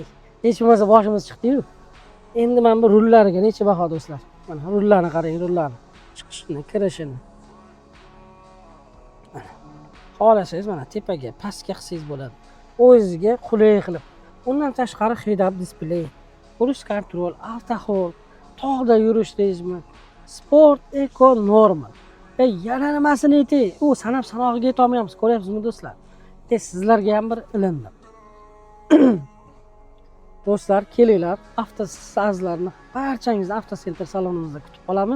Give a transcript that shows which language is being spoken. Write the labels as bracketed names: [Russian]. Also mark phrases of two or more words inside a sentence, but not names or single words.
[Uzbek] Hech bo'lmasa boshimiz chiqdi-yu. Endi men bu rullariga necha baho do'stlar? Mana rullarni qarang, rullarni. Chiqishini, kirishini. Xohlasangiz mana tepaga, pastga qilsangiz bo'ladi. O'zingizga qulay qilib. Undan tashqari [English] head-up display, cruise control, auto hold, [Uzbek] tog'da yurish rejimi, sport, eco, normal. Yana nimasini aytay? U sanog'iga yeta olmayapmiz, ko'ryapsizmi do'stlar? Sizlarga ham bir ilindim. Do'stlar, kelinglar, avtosazlarni barchangizni Avtocenter salonimizda kutib qolamiz.